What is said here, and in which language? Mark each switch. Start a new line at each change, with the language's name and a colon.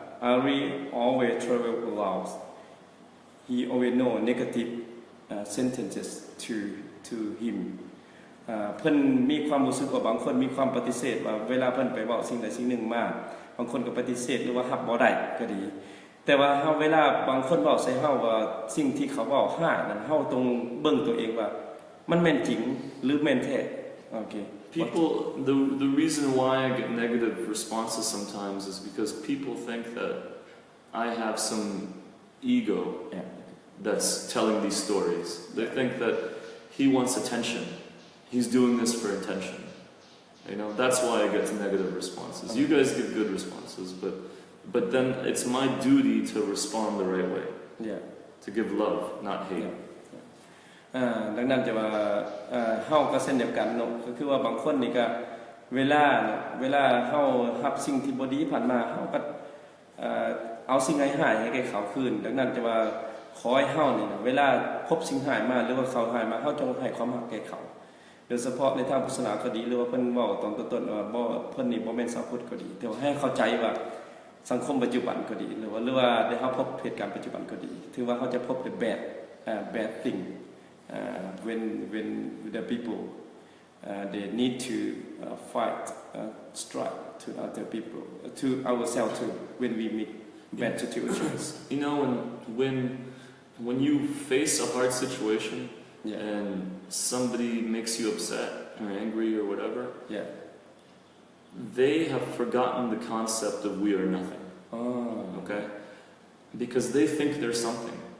English: Ari always travel to Laos he always know negative sentences to him
Northeastern Thai: เพิ่นมีความรู้สึกว่าบางคนมีความปฏิเสธว่าเวลาเพิ่นไปเว้าสิ่งใดสิ่งหนึ่งมาบางคนก็ปฏิเสธหรือว่ารับบ่ได้ก็ดีแต่ว่าเฮาเวลาบางคนเว้าใส่เฮาว่าสิ่งที่เขาเว้าห้านั้นเฮาต้องเบิ่งตัวเองว่ามันแม่นจริงหรือแม่นแท้โอเค
English: People, the reason why I get negative responses sometimes is because people think that I have some ego that's telling these stories. They think that he wants attention. He's doing this for attention. You know, that's why I get negative responses. You guys give good responses, but then it's my duty to respond the right way. Yeah. To give love, not hate.
Northeastern Thai: ดังนั้นจะว่าเฮาก็เช่นเดียวกันเนาะก็คือว่าบางคนนี่ก็เวลาเฮารับสิ่งที่บ่ดีผ่านมาเฮาก็เอาสิ่งหายให้แก่เขาคืนดังนั้นจะว่าขอให้เฮานี่นะเวลาพบสิ่งหายมาหรือว่าเขาหายมาเฮาจงให้ความรักแก่เขา โดยเฉพาะในทางพุทธศาสนาก็ดีหรือว่าเพิ่นเว้าตอนต้นๆว่าบ่เพิ่นนี่บ่แม่นชาวพุทธก็ดีแต่ว่าให้เข้าใจว่าสังคมปัจจุบันก็ดีหรือว่าได้เฮาพบเหตุการณ์ปัจจุบันก็ดีถือว่าเฮาจะพบ
English: the bad thing when the people they need to fight strike to other people to ourselves too when we meet bad situations. You know, when you face a hard situation and somebody makes you upset or angry or whatever, they have forgotten the concept of we are nothing. Okay, because they think they're something.